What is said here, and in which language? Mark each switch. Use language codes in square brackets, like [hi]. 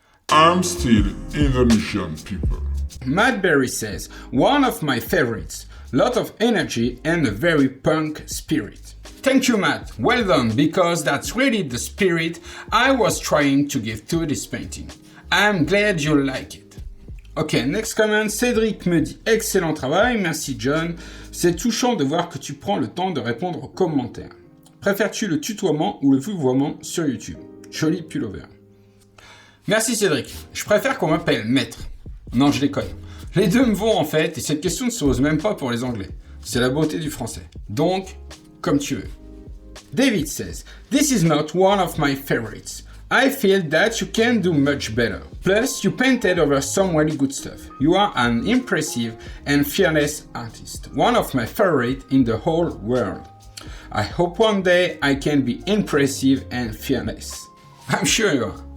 [en] I'm still Indonesian people. Matt Berry says, one of my favorites, lot of energy and a very punk spirit. Thank you, Matt, well done, because that's really the spirit I was trying to give to this painting. I'm glad you like it. Ok, next comment, [fr] Cédric me dit excellent travail, merci John, c'est touchant de voir que tu prends le temps de répondre aux commentaires. Préfères-tu le tutoiement ou le vouvoiement sur YouTube? Joli pullover. Merci Cédric, je préfère qu'on m'appelle maître. Non, je déconne. Les deux me vont en fait, et cette question ne se pose même pas pour les Anglais. C'est la beauté du français. Donc, comme tu veux. [en] David says, this is not one of my favorites. I feel that you can do much better. Plus, you painted over some really good stuff. You are an impressive and fearless artist. One of my favorites in the whole world. I hope one day I can be impressive and fearless. I'm sure you are.